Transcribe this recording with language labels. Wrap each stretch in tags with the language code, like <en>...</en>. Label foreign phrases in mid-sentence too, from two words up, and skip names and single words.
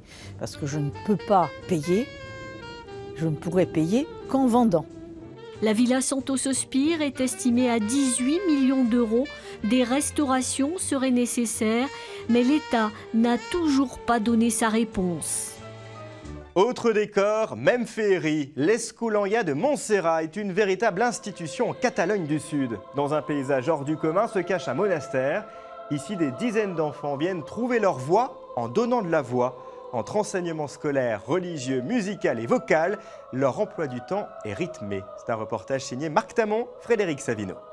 <fr>Parce que je ne peux pas payer, je ne pourrai payer qu'en vendant. La Villa Santos-Spire est estimée à 18 millions d'euros. Des restaurations seraient nécessaires, mais l'État n'a toujours pas donné sa réponse. Autre décor, même féerie, l'Escolania de Montserrat est une véritable institution en Catalogne du Sud. Dans un paysage hors du commun se cache un monastère. Ici, des dizaines d'enfants viennent trouver leur voie en donnant de la voix. Entre enseignement scolaire, religieux, musical et vocal, leur emploi du temps est rythmé. C'est un reportage signé Marc Tamon, Frédéric Savino.</fr>